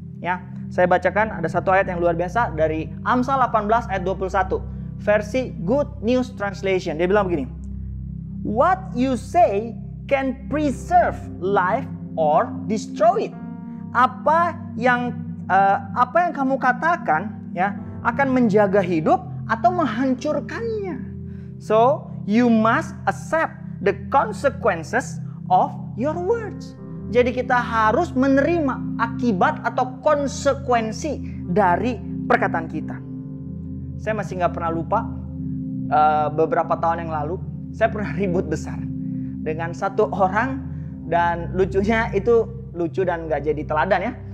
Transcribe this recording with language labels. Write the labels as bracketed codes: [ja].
[id] Ya, saya bacakan ada satu ayat yang luar biasa dari Amsal 18 ayat 21, versi Good News Translation. Dia bilang begini, [en] what you say can preserve life or destroy it. [id] Apa yang kamu katakan ya akan menjaga hidup atau menghancurkannya. [en] So you must accept the consequences of your words. [id] Jadi kita harus menerima akibat atau konsekuensi dari perkataan kita. Saya masih nggak pernah lupa, beberapa tahun yang lalu saya pernah ribut besar dengan satu orang, dan lucunya itu lucu dan nggak jadi teladan ya.